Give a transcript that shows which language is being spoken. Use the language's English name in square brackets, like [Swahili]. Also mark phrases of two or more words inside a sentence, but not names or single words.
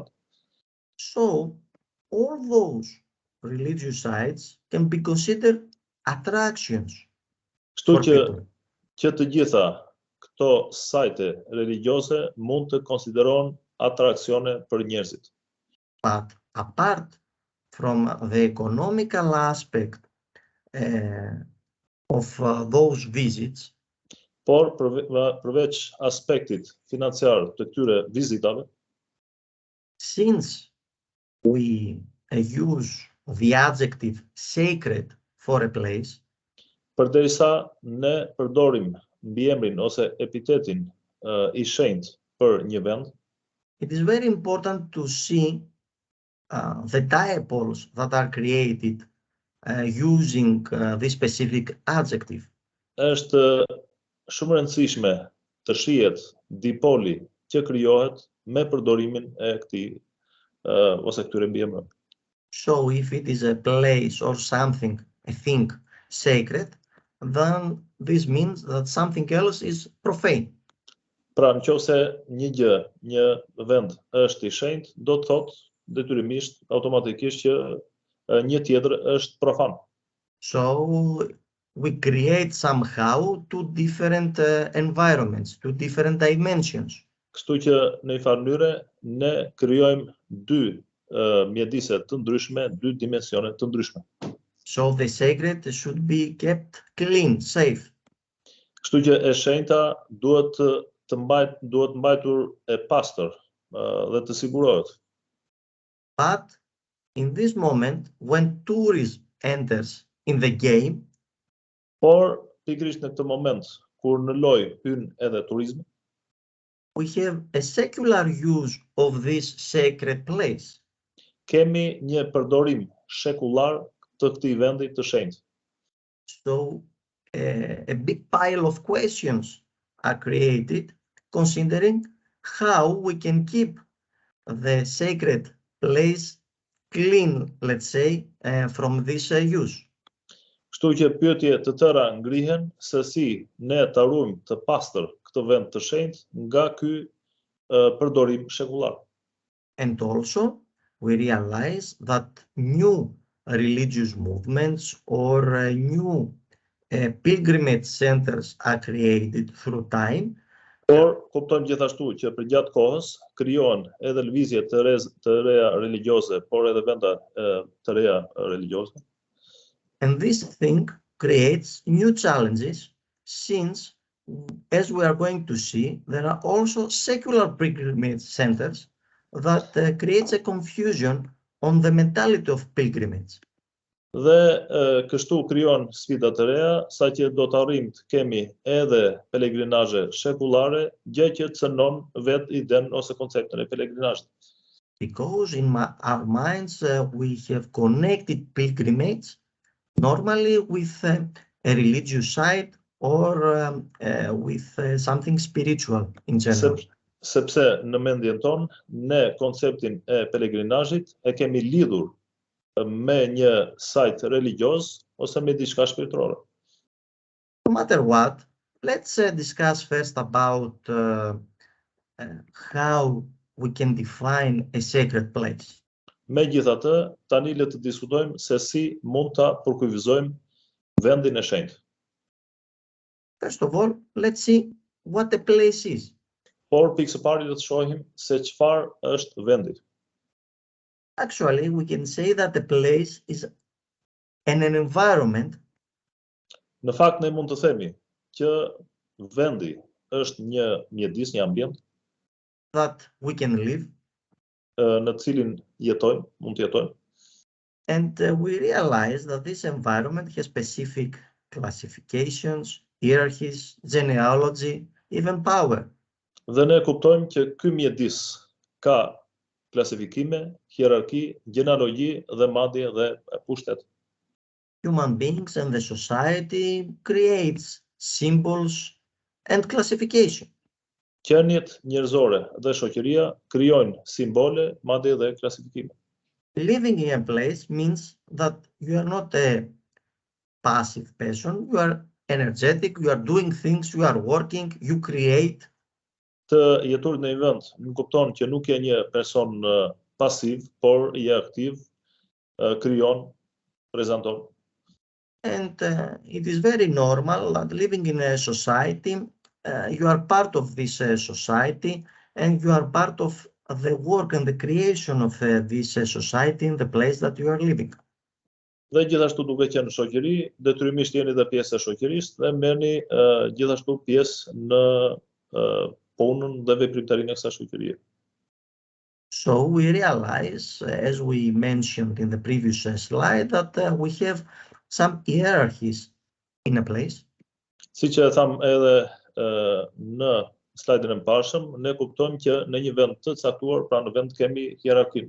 [English] So all those religious sites can be considered attractions. [Albanian] Kështu që të gjitha këto sajte religjioze mund të konsiderohen atraksione për njerëzit. [English] But apart from the economical aspect of those visits, [Albanian] por përveç aspektit financiar të këtyre vizitave, [English] since we use the adjective sacred for a place, [Albanian] përderisa ne përdorim mbiemrin ose epitetin i shenjtë për një vend, [English] it is very important to see the diapoles that are created using this specific adjective. [Albanian] është shumë e rëndësishme të shihet dipoli që krijohet me përdorimin e këtij ose këtyre mbiemrave. [English] So if it is a place or something, a thing sacred, then this means that something else is profane. [Albanian] Pra, nëse një gjë, një vend është i shenjtë, do të thotë detyrimisht automatikisht që një tjetër është profan. [English] So we create somehow two different environments, two different dimensions. [Albanian] Kështu që në një farë mënyre ne krijojmë dy mjedise të ndryshme, dy dimensione të ndryshme. [English] So the sacred should be kept clean, safe. [Albanian] Kështu që e shenjta duhet mbajtur e pastër dhe të sigurohet. [English] But in this moment, when tourism enters in the game, [Albanian] Por pikërisht në këtë moment kur në lojë hyn edhe turizmi, [English] we have a secular use of this sacred place. [Albanian] kemi një përdorim shekullar të këtij vendi të shenjtë. [English] So a big pile of questions are created considering how we can keep the sacred place clean, let's say, from this use. [Albanian] Kështu që pyetje të tëra ngrihen se si ne ta ruajmë të pastër këtë vend të shenjtë nga ky përdorim shekullar. [English] And also, we realize that new religious movements or new pilgrimage centers are created through time. [Albanian] Por kuptojmë gjithashtu që përgjatë kohës krijohen edhe lëvizje të reja religjioze, por edhe venda të reja religjioze. [English] And this thing creates new challenges since, as we are going to see, there are also secular pilgrimage centers that creates a confusion on the mentality of pilgrimage. [Albanian] Dhe kështu krijon sfida të reja, saqë do të arrijmë të kemi edhe pelegrinazhe shekullare, gjë që cënon vetë idenë ose konceptin e pelegrinazhit. [English] Because in our minds we have connected pilgrimage normally with a religious side or with something spiritual in general. [Albanian] Sepse në mendjen tonë, ne konceptin e pelegrinazhit e kemi lidhur me një sajt religioz ose me diçka shpirtërore. [English] No matter what, let's discuss first about how we can define a sacred place. [Albanian] Megjithatë, tani le të diskutojmë se si mund ta përkufizojmë vendin e shenjtë. [English] First of all, let's see what a place is. [Albanian] Por pikë së pari le të shohim se çfarë është vendi. [English] Actually, we can say that a place is an environment. [Albanian] Në fakt ne mund të themi që vendi është një mjedis, një ambient [English] That we can live. [Albanian] Në të cilin jetojmë, mund të jetojmë. [English] And we realize that this environment has specific classifications, hierarchies, genealogy, even power. [Albanian] Dhe ne kuptojmë që ky mjedis ka klasifikime, hierarki, gjenealogji dhe madje dhe pushtet. [English] Human beings and the society creates symbols and classification. [Albanian] Qenjet njerëzore dhe shoqëria krijojnë simbole, madje dhe klasifikime. [English] Living in a place means that you are not a passive person, you are energetic, you are doing things, you are working, you create. [Albanian] Të jetur në një vend nuk kupton që nuk je një person pasiv, por je aktiv, krijon, prezanton. [English] And it is very normal that living in a society, you are part of this society and you are part of the work and the creation of this society in the place that you are living. [Albanian] Dhe gjithashtu duke qenë në shoqëri, detyrimisht jeni dhe pjesë e shoqërisë dhe merrni gjithashtu pjesë në punën dhe veprimtarinë e kësaj shoqërie. [English] So we realize, as we mentioned in the previous slide, that we have some hierarchies in a place. [Albanian] Siç e tham edhe në slajdin e mëparshëm, ne kuptojmë që në një vend të caktuar, pra në vend kemi hierarkinë.